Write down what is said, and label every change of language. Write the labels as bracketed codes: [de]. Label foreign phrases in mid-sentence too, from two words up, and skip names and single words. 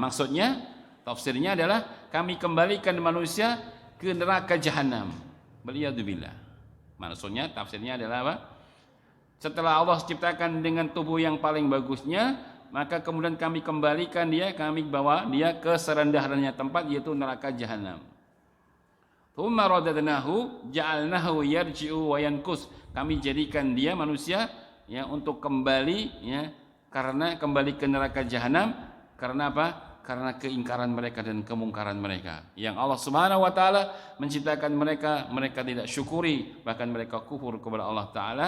[id] Maksudnya, tafsirnya adalah kami kembalikan manusia ke neraka jahanam. Waliyadzubillah. Maksudnya, tafsirnya adalah apa? Setelah Allah ciptakan dengan tubuh yang paling bagusnya, maka kemudian kami kembalikan dia, kami bawa dia ke serendah-rendahnya tempat, yaitu neraka jahanam. [ar] ثم رددناه جعلناه يرجع وينقص. [id] Kami jadikan dia manusia, ya, untuk kembali, ya, karena kembali ke neraka jahanam karena apa? Karena keingkaran mereka dan kemungkaran mereka. Yang Allah [ar] سبحانه وتعالى [id] menciptakan mereka, mereka tidak syukuri, bahkan mereka kufur kepada [ar] الله تعالى.